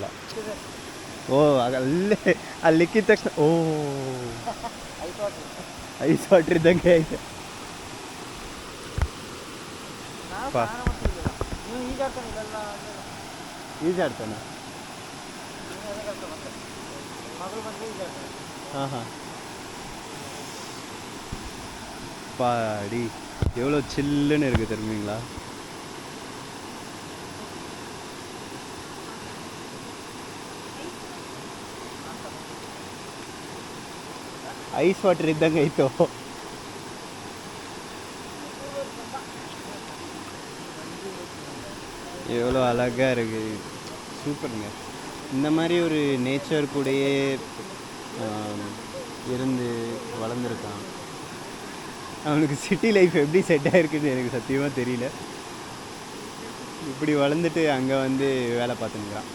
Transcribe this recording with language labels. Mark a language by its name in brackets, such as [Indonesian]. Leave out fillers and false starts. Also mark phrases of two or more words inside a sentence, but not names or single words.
[Kannada] ಓ ಅಲ್ಲೇ ಅಲ್ಲಿ ಇಕ್ಕಿದ ತಕ್ಷಣ ಓ [English] ice water [Kannada] ಇದ್ದಂಗೆ ಐತೆ. ಈಜಾಡ್ತಾನ? ಹಾಂ ಹಾಂ. [Tamil] பாடி எவ்வளோ சில்லுன்னு இருக்குது தெரியுங்களா? [English] ice water [Kannada] ಇದ್ದಂಗೆ ಐತು. [Tamil] எவ்வளோ அழகாக இருக்குது, சூப்பருங்க. இந்த மாதிரி ஒரு நேச்சர் கூடயே இருந்து வளர்ந்துருக்கான். அவனுக்கு [English] city life [Tamil] எப்படி செட் ஆகிருக்குன்னு எனக்கு சத்தியமாக தெரியல. இப்படி வளர்ந்துட்டு அங்கே வந்து வேலை பார்த்துக்கிறான்.